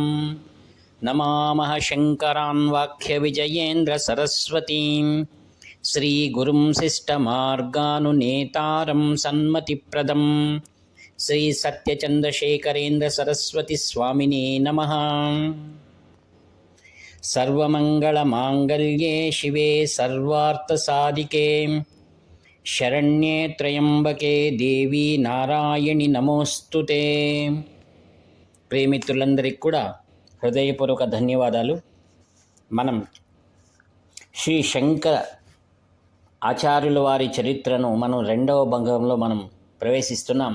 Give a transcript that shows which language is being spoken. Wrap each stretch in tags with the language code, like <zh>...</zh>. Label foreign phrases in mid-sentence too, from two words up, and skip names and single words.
<sa>नमामः शङ्करान् वाक्यविजयेन्द्रसरस्वतीं श्रीगुरुं शिष्टमार्गानुनेतारं सन्मतिप्रदं श्रीसत्यचन्द्रशेखरेन्द्रसरस्वतीस्वामिने नमः। सर्वमङ्गलमाङ्गल्ये शिवे सर्वार्थसाधिके शरण्ये त्र्यम्बके देवी नारायणि नमोस्तुते.</sa> <te>ప్రేమితులందరికీ కూడా హృదయపూర్వక ధన్యవాదాలు. మనం శ్రీ శంకర ఆచార్యుల వారి చరిత్రను మనం రెండవ భాగంలో మనం ప్రవేశిస్తున్నాం.</te>